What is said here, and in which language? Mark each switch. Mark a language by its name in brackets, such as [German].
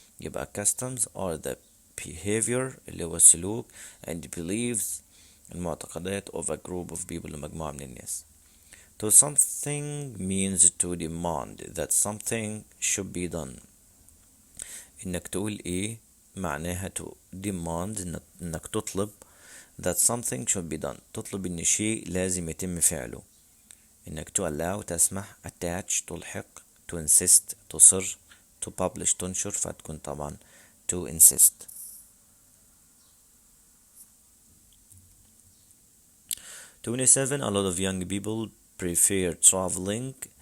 [English] يبقى customs are the behavior [Arabic] اللي هو السلوك [English] and beliefs المعتقدات of a group of people [Arabic] لمجموعة من الناس. [English] To something means to demand that something should be done. [Arabic] إنك تقول إيه معناها to demand إنك تطلب [English] that something should be done. [Arabic] تطلب إن شيء لازم يتم فعله. إنك to allow تسمح attach تلحق to insist تصر to publish تنشر فتكون طبعا to insist. [English] 27 a lot of young people prefer traveling.